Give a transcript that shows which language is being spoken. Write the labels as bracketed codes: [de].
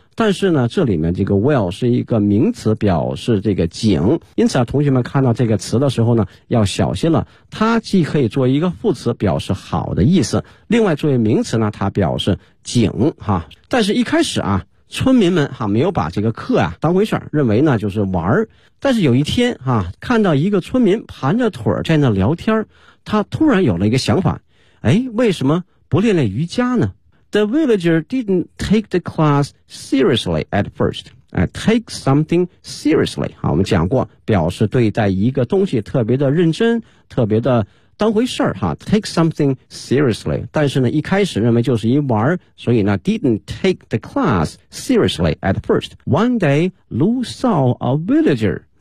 [zh] 但是呢这里面这个 well 是一个名词，表示这个井，因此啊同学们看到这个词的时候呢要小心了，它既可以做一个副词表示好的意思，另外作为名词呢它表示井哈。但是一开始啊村民们哈没有把这个课啊当回事儿，认为呢就是玩儿。但是有一天哈，看到一个村民盘着腿在那聊天，他突然有了一个想法，哎，为什么不练练瑜伽呢？ [en] The villager didn't take the class seriously at first. Take something seriously. [zh] 好，我们讲过，表示对待一个东西特别的认真，特别的当回事儿哈。 [en] Take something seriously. [zh] 但是呢，一开始认为就是一玩，所以呢 [en] ，didn't take the class seriously at first. One day, Lou saw a villager